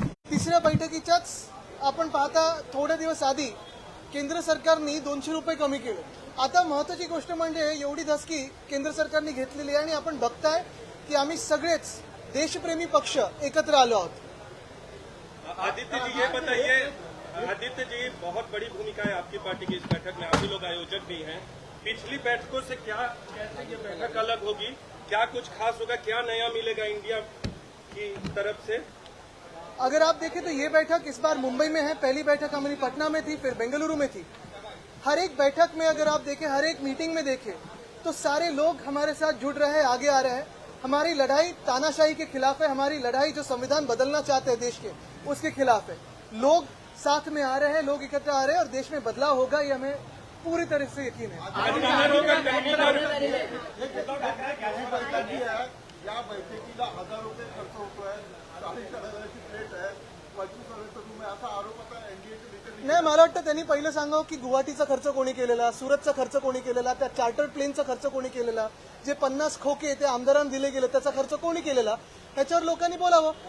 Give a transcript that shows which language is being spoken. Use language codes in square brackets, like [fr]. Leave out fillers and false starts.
[mr] तिसऱ्या बैठकीच्याच आपण पाहता थोडे दिवस आधी केंद्र सरकारने 200 रुपये कमी केले. आता महत्वाची गोष्ट म्हणजे एवढी धसकी केंद्र सरकारने घेतलेली आहे आणि आपण बघताय की आम्ही सगळेच देशप्रेमी पक्ष एकत्र आलो आहोत. [hi] आदित्य जी ये बताइए, आदित्य जी बहुत बड़ी भूमिका है आपकी पार्टी की इस बैठक में, आप ही लोग आयोजक भी हैं. पिछली बैठकों से क्या कैसे ये बैठक अलग होगी, क्या कुछ खास होगा, क्या नया मिलेगा इंडिया की तरफ से? अगर आप देखें तो ये बैठक इस बार मुंबई में है. पहली बैठक हमारी पटना में थी, फिर बेंगलुरु में थी. हर एक बैठक में अगर आप देखें, हर एक मीटिंग में देखें तो सारे लोग हमारे साथ जुड़ रहे हैं, आगे आ रहे हैं. हमारी लड़ाई तानाशाही के खिलाफ है. हमारी लड़ाई जो संविधान बदलना चाहते हैं देश के, उसके खिलाफ है. लोग साथ में आ रहे हैं, लोग इकट्ठा आ रहे हैं और देश में बदलाव होगा, ये हमें पूरी तरह से यकीन है. [mr] या बैठकीला 1000 रुपये खर्च होतोय, साडेचाराची प्लेट आहे, 25 तुम्ही असा आरोप आता एनडीएचे नेते. नाही, मला वाटतं त्यांनी पहिलं सांगावं की गुवाहाटीचा खर्च कोणी केलेला, सुरतचा खर्च कोणी केलेला, त्या चार्टर्ड प्लेनचा खर्च कोणी केलेला, जे 50 खोके ते आमदारांना दिले गेले त्याचा खर्च कोणी केलेला, ह्याच्यावर लोकांनी बोलावं.